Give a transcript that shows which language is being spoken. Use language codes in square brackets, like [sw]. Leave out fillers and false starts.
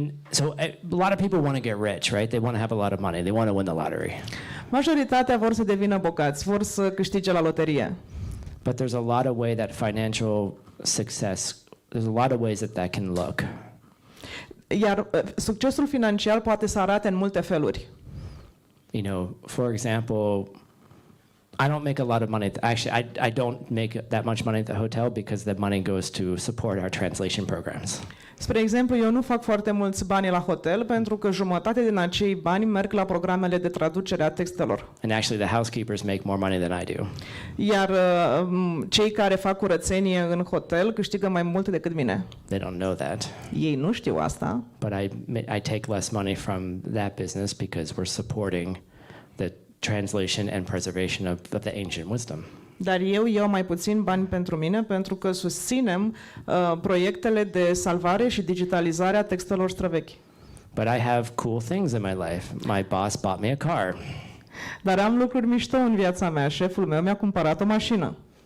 [en] So a lot of people want to get rich, right? They want to have a lot of money. They want to win the lottery. [ro] Majoritatea vor să devină bogați, vor să câștige la loterie. [en] But there's a lot of way that financial success, there's a lot of ways that can look. [ro] Iar succesul financiar poate să arate în multe feluri. [en] You know, for example, I don't make a lot of money. Actually, I don't make that much money at the hotel because the money goes to support our translation programs. [ro] Spre exemplu, eu nu fac foarte mulți bani la hotel pentru că jumătate din acei bani merg la programele de traducere a textelor. [en] And actually, the housekeepers make more money than I do. [ro] Iar cei care fac curățenie în hotel câștigă mai mult decât mine. [en] They don't know that. [ro] Ei nu știu asta. [en] But I take less money from that business because we're supporting the translation and preservation of the ancient wisdom. [ro] Dar eu iau mai puțin bani pentru mine pentru că susținem proiectele de salvare și digitalizare a textelor străvechi. [en] But I have cool things in my life. My boss bought me a car. [ro] Dar am lucruri mișto în viața mea. Șeful meu mi-a cumpărat o mașină